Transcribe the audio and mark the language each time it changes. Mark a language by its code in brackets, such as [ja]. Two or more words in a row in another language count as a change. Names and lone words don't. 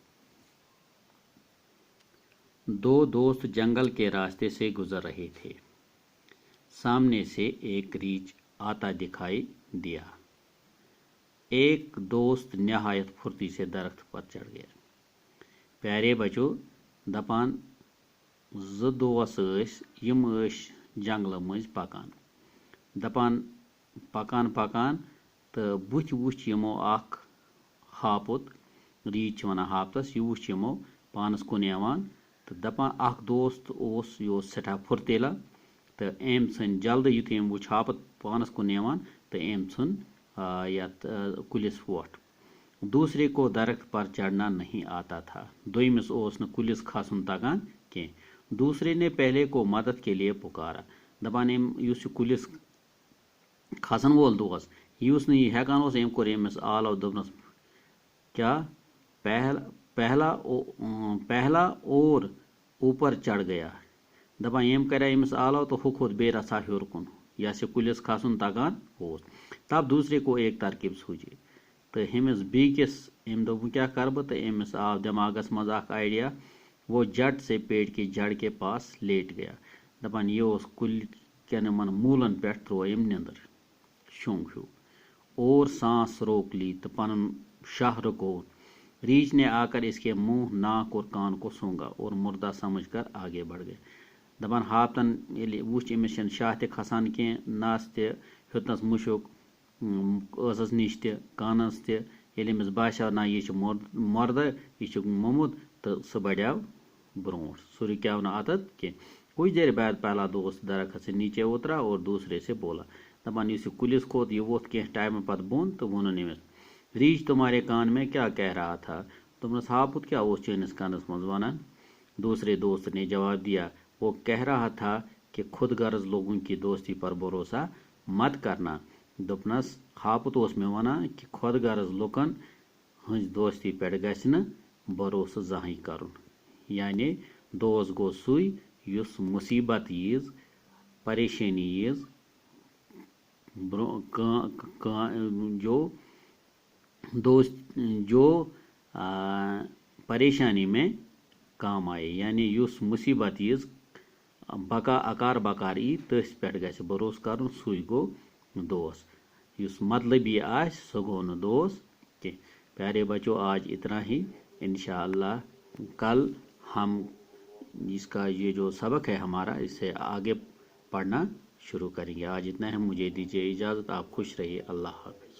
[ur] دو دوست جنگل کے راستے سے گزر رہے تھے۔ سامنے سے ایک ریچھ آتا دکھائی دیا۔ ایک دوست نہایت پھرتی سے درخت پر چڑھ گیا۔ پیارے بچوں، [ks] دپان زٕ دوس یم جنگل مز پکان، دپان پکان پکان تو بُتھ وچھ یمو اخ ہاپت، ریچھ ونان ہاپتس، یہ وچھ یمو پانس کن یوان تو دپان اخ دوست یہ سٹھا پھرتیلا تو أمۍ ژھٕنۍ جلدی یُتھُے أمۍ وُچھ ہاپت پانس کن یوان تو أمۍ ژھُن یتھ کُلس ووٹھ۔ [ur] دوسرے کو درخت پر چڑھنا نہیں آتا تھا، [ks] دویمس اوس نہٕ کُلس کھسن تگان کینٛہہ۔ [ur] دوسرے نے پہلے کو مدد کے لیے پکارا، [ks] دپان یُس یہِ کُلس کھسن وول دوس یُس نہٕ یہِ ہیٚکان اوس، أمۍ کوٚر أمِس آلو، دوٚپنس [ur] کیا پہلا اور اوپر چڑھ گیا، [ks] دپان أمۍ کریا أمِس آلو تو ہُہ کھوٚت بیٚیہِ رژھا ہیوٚر کُن یس یہِ کُلس کھسن تگان اوس۔ [ur] تب دوسرے کو ایک ترکیب سوٗجی [ks] تو ہیٚمِس بیٚکِس أمۍ دوٚپ وۄنۍ کیٛاہ کرٕ بہٕ، تہٕ أمِس آو دٮ۪ماغس منٛز اکھ آئیڈیا۔ [ur] وہ جٹ سے پیڑ کی جڑ کے پاس لیٹ گیا، [ks] دپان یہِ اوس کُلۍ کٮ۪ن یِمن موٗلن پٮ۪ٹھ ترٛوو أمۍ نیٚنٛدٕر، شونٛگ ہیوٗ [ur] اور سانس روک لی [ks] تو پنُن شاہ رکو۔ [ur] ریچھ نے آ کر اس کے منہ، ناک اور کان کو سونگا اور مردہ سمجھ کر آگے بڑھ گئے۔ [ks] دپان ہاپتن ییٚلہِ وُچھ أمِس چھنہٕ شاہ تہِ کھسان کینٛہہ، نس تہِ ہیوٚتنس مُشُک، ٲسس نِش تہِ، کانس تہِ۔ ییٚلہِ أمِس باسیو نہ یہِ چھُ مردٕ، یہِ چھُ موٚمُت، تہٕ سُہ بڑیو برونٛٹھ، سُہ رُکیو نہٕ اتتھ کینٛہہ۔ [ur] کچھ دیر بعد پہلا دوست درخت سے نیچے اترا اور دوسرے سے بولا، [ks] دپان یُس یہِ کُلس کھوٚت، یہِ ووٚتھ کینٛہہ ٹایمہٕ پتہٕ بۄن تہٕ ووٚنُن أمِس، [ur] ریچھ تمہارے کان میں کیا کہہ رہا تھا، [ks] دوٚپنس ہاپُت کیٛاہ اوس چٲنِس کانس منٛز ونان۔ [ur] دوسرے دوست نے جواب دیا، وہ کہہ رہا تھا کہ خود غرض لوگوں کی دوستی پر بھروسہ مت کرنا۔ [ks] دوٚپنس ہاپُت اوس مےٚ ونان کہ خود غرض لُکن ہٕنٛز دوستی پٮ۪ٹھ گژھِ نہٕ بھروسہٕ زانٛہہ کرُن۔ یعنی دوست گوٚو سُے یُس مصیبت ییٖژ، پریشٲنی ییٖژ، [ur] جو پریشانی میں کام آئے، [ks] یعنی یُس مصیبت ییٖژ، اکار بکار ای، تٔتھۍ پٮ۪ٹھ گژھِ بھروسہٕ کرُن، سُے گوٚو دوست۔ یُس مطلبی آسہِ سُہ گوٚو نہٕ دوست کینٛہہ۔ [ur] پیارے بچوں، آج اتنا ہی، انشاءاللہ کل ہم اس کا یہ جو سبق ہے ہمارا، اسے آگے پڑھنا شروع کریں گے۔ آج اتنا ہے، مجھے دیجیے اجازت، آپ خوش رہیے، اللہ حافظ۔